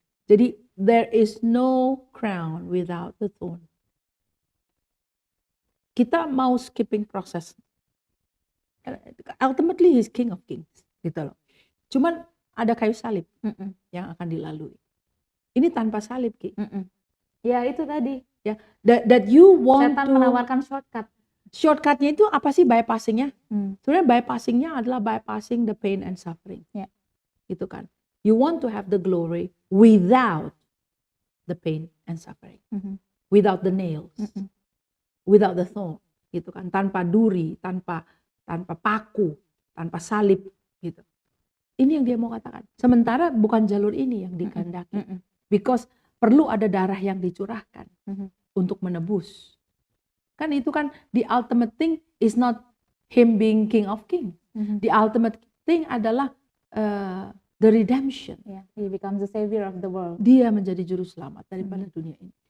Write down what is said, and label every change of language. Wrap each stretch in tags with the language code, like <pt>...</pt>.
<id>Jadi</id> <en>there is no crown without the thorn.</en> <id>Kita mau skipping proses.</id> <en>Ultimately he's king of kings,</en> <id>gitu loh. Cuman ada kayu salib yang akan dilalui. Ini tanpa salib, Ki. Ya itu tadi.</id> <en>Ya, that you want</en> <id>setan</id> <en>to</en> <id>menawarkan shortcut. Shortcutnya itu apa sih bypassingnya? Sebenarnya bypassingnya adalah</id> <en>bypassing the pain and suffering.</en> <id>Ya. Gitu kan.</id> <en>You want to have the glory without the pain and suffering. Without the nails. Without the thorn.</en> <id>Gitu kan. Tanpa duri, tanpa paku, tanpa salib gitu. Ini yang dia mau katakan. Sementara bukan jalur ini yang dikehendaki. Because perlu ada darah yang dicurahkan untuk menebus. Kan itu kan</id> <en>the ultimate thing is not him being king of kings. The ultimate thing</en> <id>adalah</id> <en>the redemption. Yeah, he becomes the savior of the world.</en> <id>Dia menjadi juru selamat daripada dunia ini.</id>